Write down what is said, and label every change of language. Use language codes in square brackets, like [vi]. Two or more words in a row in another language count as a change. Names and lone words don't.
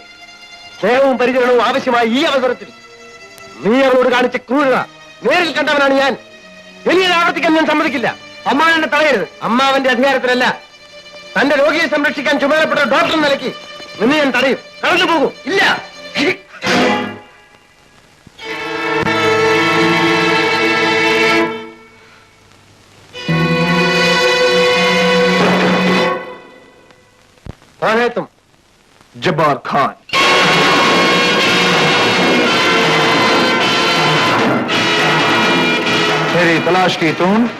[ml] സ്നേഹവും പരിചരണവും ആവശ്യമായ ഈ അവസരത്തിൽ നീ അവളോട് കാണിച്ച ക്രൂരത നേരിൽ കണ്ടവനാണ് ഞാൻ. ഇനിയത് ആവർത്തിക്കാൻ ഞാൻ സമ്മതിക്കില്ല. അമ്മാവൻ എന്നെ തടയരുത്. അമ്മാവന്റെ അധികാരത്തിലല്ല, തന്റെ രോഗിയെ സംരക്ഷിക്കാൻ ചുമതലപ്പെട്ട ഡോക്ടർ നിലയ്ക്ക് നിന്നെ ഞാൻ തടയും. കടന്നു പോകൂ. ഇല്ല. [hi] कौन है तुम? जब्बार खान. मेरी तलाश की तुम?